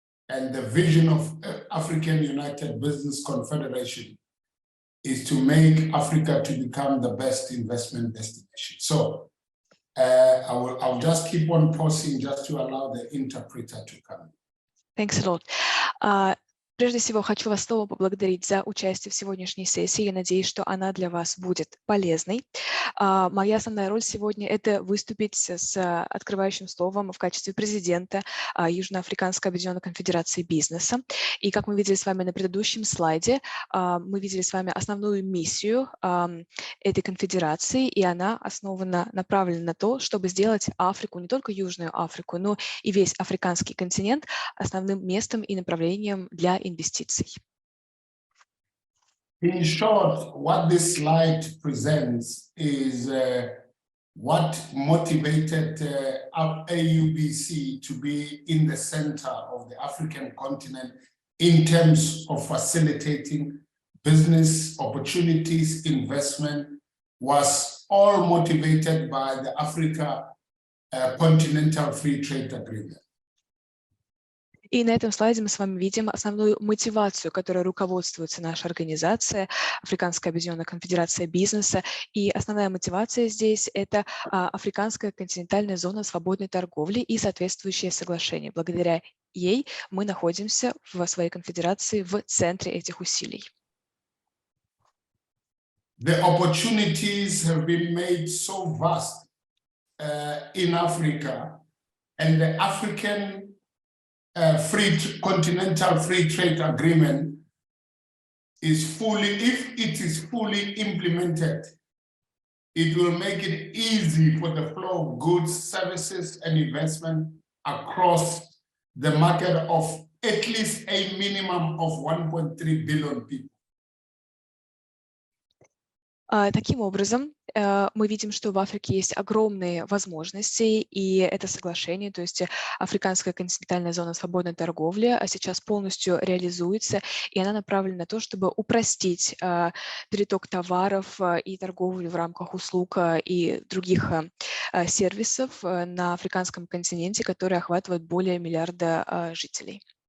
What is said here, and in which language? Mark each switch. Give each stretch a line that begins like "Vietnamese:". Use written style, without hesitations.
English: And the vision of African United Business Confederation is to make Africa to become the best investment destination. So I'll just keep on pausing just to allow the interpreter to come. Thanks a lot.
Russian: Прежде всего, хочу вас снова поблагодарить за участие в сегодняшней сессии. Я надеюсь, что она для вас будет полезной. Моя основная роль сегодня – это выступить с открывающим словом в качестве президента Южноафриканской объединенной конфедерации бизнеса. И как мы видели с вами на предыдущем слайде, мы видели с вами основную миссию этой конфедерации, и она направлена на то, чтобы сделать Африку, не только Южную Африку, но и весь африканский континент основным местом и направлением для инвестиций.
English: In short, what this slide presents is what motivated AUBC to be in the center of the African continent in terms of facilitating business opportunities, investment, was all motivated by the Africa Continental Free Trade Agreement.
Russian: И на этом слайде мы с вами видим основную мотивацию, которой руководствуется наша организация, Африканская объединенная конфедерация бизнеса. И основная мотивация здесь – это Африканская континентальная зона свободной торговли и соответствующие соглашения. Благодаря ей мы находимся в своей конфедерации в центре этих усилий.
English: The opportunities have been made so vast in Africa, and the African Continental Free Trade Agreement is if it is fully implemented, it will make it easy for the flow of goods, services, and investment across the market of at least a minimum of 1.3 billion people.
Russian: Таким образом, мы видим, что в Африке есть огромные возможности, и это соглашение, то есть Африканская континентальная зона свободной торговли, сейчас полностью реализуется, и она направлена на то, чтобы упростить переток товаров и торговлю в рамках услуг и других сервисов на африканском континенте, которые охватывают более миллиарда жителей.